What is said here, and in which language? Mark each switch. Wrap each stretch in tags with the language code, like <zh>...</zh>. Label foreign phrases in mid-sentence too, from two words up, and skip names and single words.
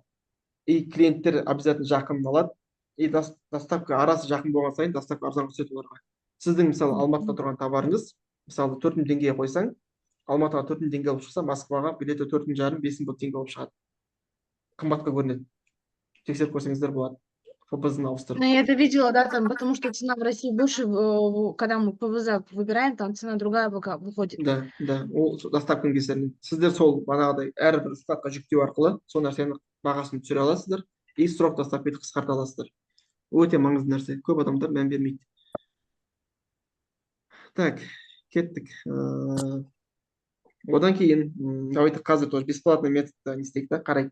<kk>И клиенттер обязательно жақын алады, и доставка арасы жақын болған сайын доставка арзан түседі оларға. Сіздің мысалы Алматыда тұрған товарыңыз мысалы 4.000 теңгеге қойсаң, Алматыға 4.000 теңге алып шықса, Москваға билеті 4.500-5.000 теңге болып шығады. Қымбатқа көрінеді. Тексеріп көрсеңіздер болады. ФБЗ-ны Ну, ауыстырып.</kk> <ru>я это видела, да, там, потому что цена в России больше, когда мы ПВЗ выбираем, там цена другая выходит.</ru> <kk>Да, ол доставканың кесірінен. Сіздер сол бағанағыдай әрбір складқа жүктеу арқылы сол нәрсені бағасын түсіре аласыздар и срок доставканы қысқарта аласыздар. Өте маңызды нәрсе. Көп адамдар мән бермейді. Так, кеттік. Одан кейін, давайте қазір</kk> <ru>тоже бесплатный</ru> <kk>методта не істейік та, қарайық.</kk>